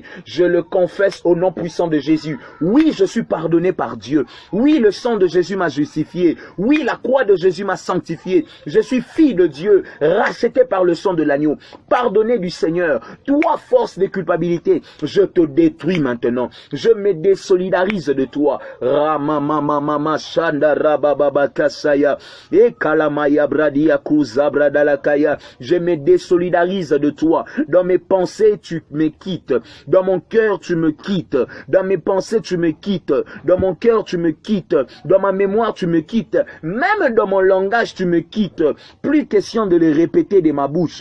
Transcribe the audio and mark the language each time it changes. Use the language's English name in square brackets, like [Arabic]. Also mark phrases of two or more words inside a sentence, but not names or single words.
[French] Je le confesse au nom puissant de Jésus. Oui, je suis pardonné par Dieu. Oui, le sang de Jésus m'a justifié. Oui, la croix de Jésus m'a sanctifié. Je suis fille de Dieu, racheté par le sang de l'agneau, pardonné du Seigneur. Toi, force de culpabilité, je te détruis maintenant. Je me désolidarise de toi. Ramamamamama shanda rabababa kasaya et kalamaya bradia kuzabra dalakaya. Je me désolidarise de toi. Dans mes pensées, tu me quittes. Dans mon cœur, tu me quittes. Dans mes pensées, tu me quittes. Dans mon cœur, tu me quittes. Dans ma mémoire, tu me quittes. Même dans mon langage, tu me quittes. Plus question de les répéter de ma bouche.